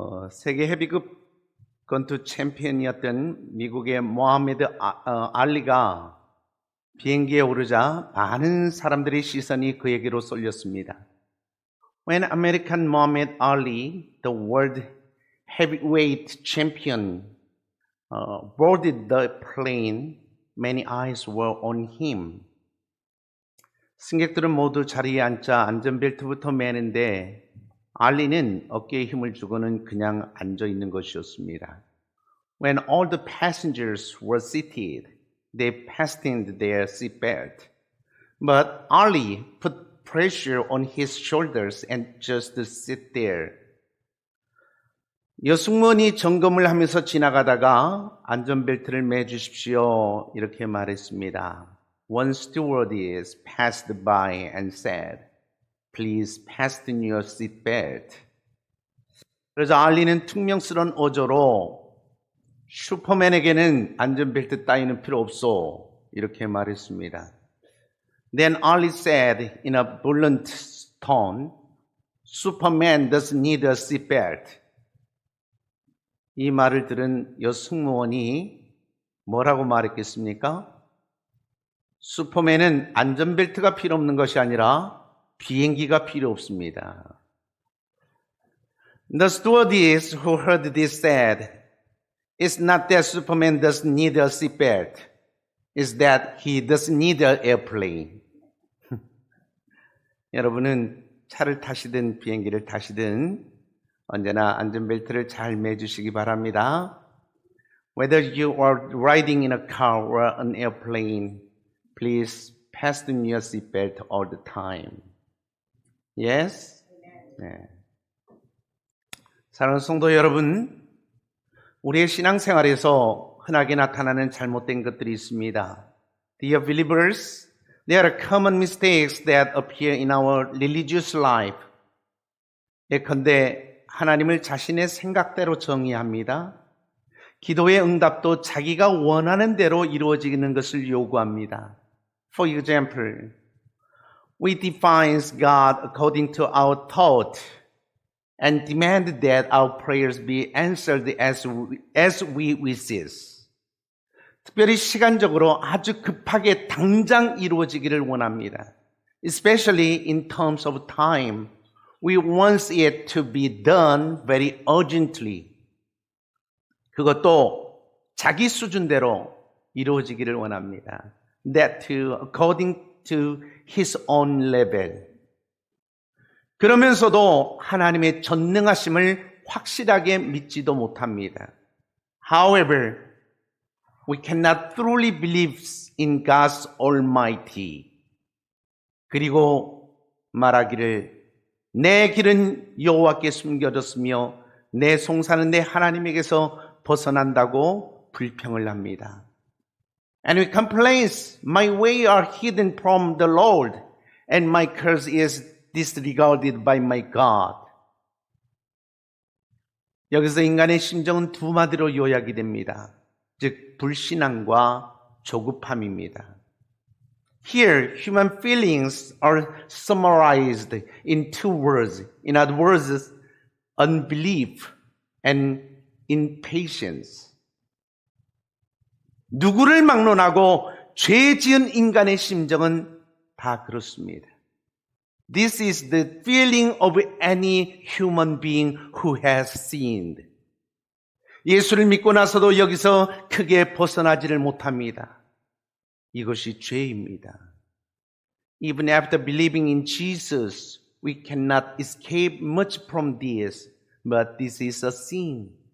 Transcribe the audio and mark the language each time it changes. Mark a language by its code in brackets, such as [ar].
[ko] 세계 헤비급 권투 챔피언이었던 미국의 모하메드 알리가 비행기에 오르자 많은 사람들의 시선이 그에게로 쏠렸습니다. [en] When American Muhammad Ali, the world heavyweight champion, boarded the plane, many eyes were on him. [ko] 승객들은 모두 자리에 앉자 안전벨트부터 매는데 알리는 어깨에 힘을 주고는 그냥 앉아 있는 것이었습니다. [en] When all the passengers were seated, they fastened their seatbelt. But Ali put pressure on his shoulders and just sit there. [ko] 여승무원이 점검을 하면서 지나가다가 안전벨트를 매주십시오 이렇게 말했습니다. [en] One stewardess passed by and said, Please fasten your seatbelt. [ko] 그래서 알리는 퉁명스러운 어조로 슈퍼맨에게는 안전벨트 따위는 필요 없소 이렇게 말했습니다. [en] Then Ali said in a blunt tone, Superman doesn't need a seatbelt. [ko] 이 말을 들은 여승무원이 뭐라고 말했겠습니까? 슈퍼맨은 안전벨트가 필요 없는 것이 아니라 비행기가 필요 없습니다. [en] The stewardess who heard this said, It's not that Superman doesn't need a seatbelt. It's that he doesn't need an airplane. [ko] 여러분은 차를 타시든 비행기를 타시든 언제나 안전벨트를 잘 매주시기 바랍니다. [en] Whether you are riding in a car or an airplane, please fasten your seatbelt all the time. Yes? 네. [ko] 사랑하는 성도 여러분, 우리의 신앙생활에서 흔하게 나타나는 잘못된 것들이 있습니다. [en] Dear believers, there are common mistakes that appear in our religious life. [ko] 예컨대 하나님을 자신의 생각대로 정의합니다. 기도의 응답도 자기가 원하는 대로 이루어지는 것을 요구합니다. [en] For example, we define God according to our thought and demand that our prayers be answered as we wishes. [ko] 특별히 시간적으로 아주 급하게 당장 이루어지기를 원합니다. [en] Especially in terms of time, we want it to be done very urgently. [ko] 그것도 자기 수준대로 이루어지기를 원합니다. [en] That too according to his own level. [ko] 그러면서도 하나님의 전능하심을 확실하게 믿지도 못합니다. [en] However, we cannot truly believe in God's Almighty. [ko] 그리고 말하기를 내 길은 여호와께 숨겨졌으며 내 송사는 내 하나님에게서 벗어난다고 불평을 합니다. [en] And we complain, my way are hidden from the Lord, and my curse is disregarded by my God. [ko] 여기서 인간의 심정은 두 마디로 요약이 됩니다. 즉 불신앙과 조급함입니다. [en] Here, human feelings are summarized in two words. In other words, unbelief and impatience. [ko] 누구를 막론하고 죄 지은 인간의 심정은 다 그렇습니다. [en] This is the feeling of any human being who has sinned. [ko] 예수를 믿고 나서도 여기서 크게 벗어나지를 못합니다. 이것이 죄입니다. [en] Even after believing in Jesus, we cannot escape much from this, but this is a sin.